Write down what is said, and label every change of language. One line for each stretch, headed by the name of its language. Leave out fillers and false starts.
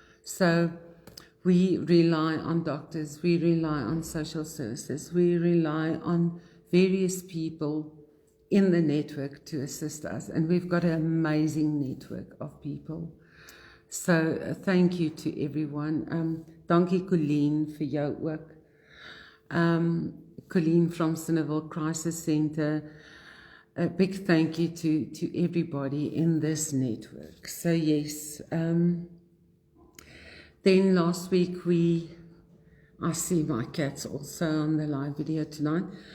English: So we rely on doctors, we rely on social services, we rely on various people in the network to assist us, and we've got an amazing network of people. So thank you to everyone.
Afrikaans: Dankie Colleen vir jou ook.
English: Colleen from Sinneville Crisis Center. A big thank you to everybody in this network. So yes, then last week I see my cats also on the live video tonight.